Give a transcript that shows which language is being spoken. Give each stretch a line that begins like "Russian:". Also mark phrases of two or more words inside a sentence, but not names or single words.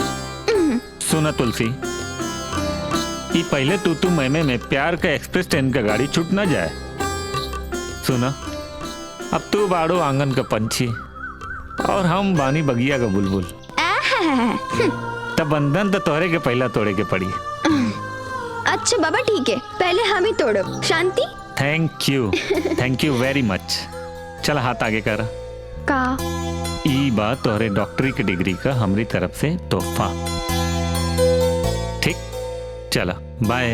Bhojpuri: सुना तुलसी, ये पहले तू में प्यार का एक्सप्रेस ट्रेन का गाड़ी छूट ना जाए। सुना, अब तू बाड़ो आंगन का पंछी और हम बानी बगिया का बुलबुल। तब बंधन तो तोहरे के पहला तोड़े के पड़ी। अच्छा बाबा ठीक है, पहले हम ही तोड़ो। शांति।
English: Thank you very much.
Bhojpuri: चल हाथ आगे कर। का? ई बात तोहरे डॉक्टरी की डिग्री का हमारी तरफ से तोहफा। ठीक, चला बाय।